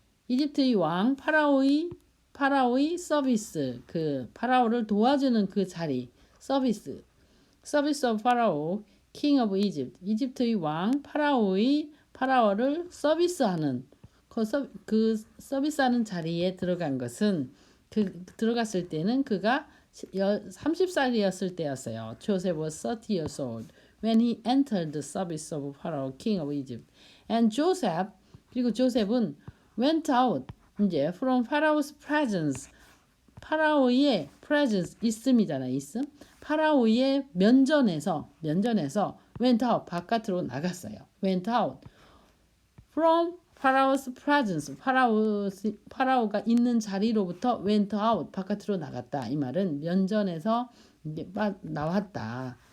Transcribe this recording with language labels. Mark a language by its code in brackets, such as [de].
[ko] 이집트의 왕 파라오의 서비스 그 파라오를 도와주는 그 자리 서비스 [en] of Pharaoh, king of Egypt. [ko] 이집트의 왕 파라오를 서비스하는 그 서비스하는 자리에 들어간 것은 들어갔을 때는 그가 30살이었을 때였어요. [en] Joseph was 30 years old when he entered the service of Pharaoh, king of Egypt. And Joseph [ko] 그리고 조셉은 [en] went out 이제 from Pharaoh's presence 파라오의 presence [ko] 있음이잖아요. 있음. 파라오의 면전에서 [en] went out [ko] 바깥으로 나갔어요. [en] went out from Pharaoh's presence [ko] 파라오가 있는 자리로부터 [en] went out [ko] 바깥으로 나갔다. 이 말은 면전에서 이제 나왔다.